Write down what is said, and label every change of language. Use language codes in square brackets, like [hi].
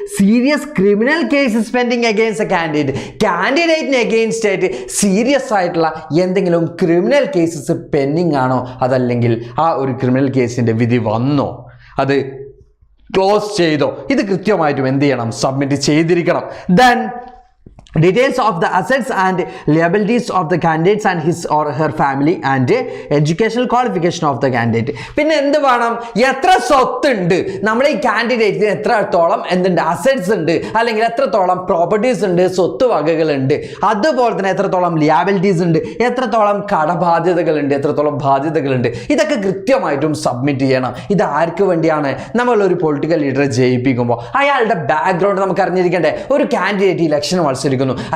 [en] serious criminal cases pending against [ml] കാൻഡിഡേറ്റിന് against ആയിട്ട് serious ആയിട്ടുള്ള എന്തെങ്കിലും ക്രിമിനൽ കേസസ് പെൻഡിങ് ആണോ, അതല്ലെങ്കിൽ ആ ഒരു ക്രിമിനൽ കേസിന്റെ വിധി വന്നോ, അത് ക്ലോസ് ചെയ്തോ, ഇത് കൃത്യമായിട്ടും എന്ത് ചെയ്യണം? സബ്മിറ്റ് ചെയ്തിരിക്കണം. [en] Then details of the assets and liabilities of the candidates and his or her family and educational qualification of the candidate. [ml] പിന്നെ എന്ത് വേണം? എത്ര സ്വത്തുണ്ട് നമ്മൾ ഈ കാൻഡിഡേറ്റിന്, എത്രത്തോളം എന്തുണ്ട്? അസറ്റ്സ് ഉണ്ട്, അല്ലെങ്കിൽ എത്രത്തോളം പ്രോപ്പർട്ടീസ് ഉണ്ട്, സ്വത്ത് വകകളുണ്ട്. അതുപോലെ തന്നെ എത്രത്തോളം ലിയാബിലിറ്റീസ് ഉണ്ട്, എത്രത്തോളം കടബാധ്യതകളുണ്ട്, എത്രത്തോളം ബാധ്യതകളുണ്ട്. ഇതൊക്കെ കൃത്യമായിട്ടും സബ്മിറ്റ് ചെയ്യണം. ഇത് ആർക്ക് വേണ്ടിയാണ്? നമ്മളൊരു പൊളിറ്റിക്കൽ ലീഡറെ ജയിപ്പിക്കുമ്പോൾ അയാളുടെ ബാക്ക്ഗ്രൗണ്ട് നമുക്ക് അറിഞ്ഞിരിക്കണ്ടേ? ഒരു കാൻഡിഡേറ്റ് ഇലക്ഷന് മത്സരിക്കും വിചാരിക്കുന്നു.